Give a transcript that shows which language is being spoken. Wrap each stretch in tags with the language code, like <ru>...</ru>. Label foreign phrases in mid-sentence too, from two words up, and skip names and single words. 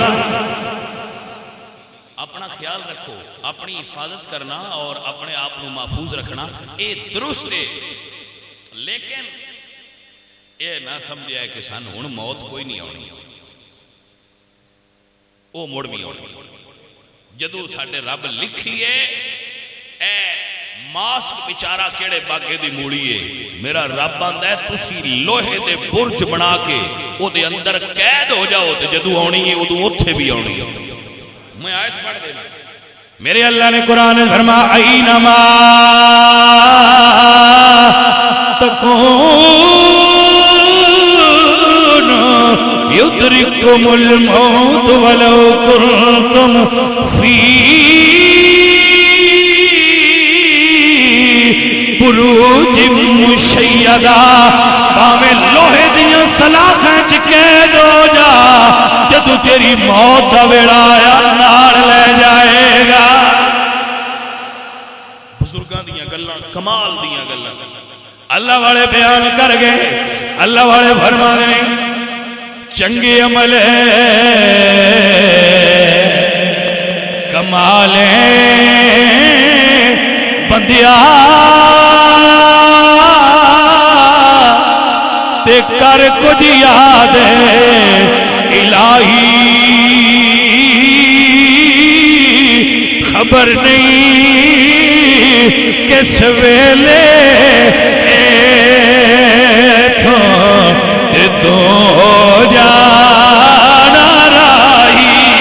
<ur>اپنا خیال رکھو اپنی حفاظت کرنا اور اپنے آپ کو محفوظ رکھنا یہ درست ہے. لیکن یہ نہ سمجھا ہے کہ</ur> <pa>سن ہن موت کوئی نہیں آنی وہ مڑ بھی آنی. جدو ساڈے رب لکھیے اے ماسک بیچارہ کیڑے باغے دی موڑی ہے. میرا رب آندا ہے تسی لوہے دے برج بنا کے او دے اندر قید ہو جاؤ تے جدو آنی ہے ادو اوتھے بھی آنی ہے. میں آیت پڑھ دینا.</pa> <ur>میرے اللہ نے قرآن میں فرمایا</ur> <ar>اینما تکون یدرککم الموت ولو کنتم فی بروج مشیدہ.</ar> <pa>باویں لوہے دیاں سلاخیں چ قید ہو جا جدو تیری موت دا ویڑا آیا نال لے جائے گا. بزرگاں دیاں گلاں کمال دیاں گلاں اللہ والے بیان کر گئے. اللہ والے فرما دے چنگے عمل کمال بندیا تے کر کچھ یاد الہی خبر نہیں کس ویلے تو جانا راہی.</pa>